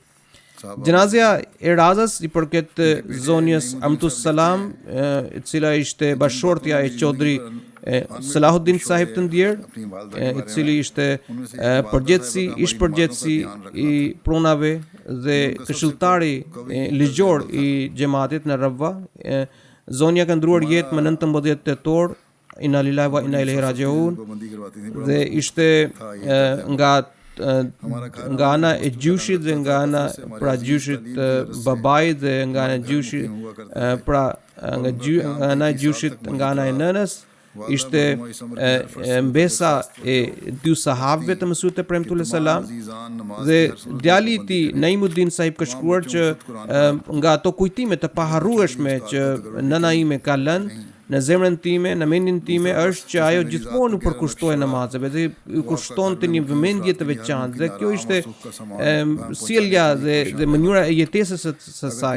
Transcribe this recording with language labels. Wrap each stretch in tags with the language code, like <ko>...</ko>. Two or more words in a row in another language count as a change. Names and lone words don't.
<sq>Gjenazja e razës i përket zonjës Amtus Salam, e cila ishte bashortja e Qodri Salahuddin Sahib të ndjer, i cili ishte përgjegjësi i prunave dhe këshilltari ligjor i xhamatit në Rabwa. Zonja ka ndruar jetë më 19 tetor,</sq> <ar>إنا لله وإنا إليه راجعون,</ar> <sq>dhe ishte nga ana e gjyshit dhe nga ana pra gjyshit babait dhe nga ana e gjyshit pra nga ana e gjyshit nga ana e nënës. Ishte mbesa e 2 sahabëve të Mesihut të premtuar salam dhe djali i tij Naimuddin Sahib ka shkruar që nga ato kujtime të paharrueshme që nëna ime ka lënë në zemrën time, në mendjen time, është që ajo gjithmonë u përkushtoi namazeve dhe u kushtonte një vëmendje të veçantë, dhe kjo ishte sjellja dhe mënyra e jetesës së saj.</sq>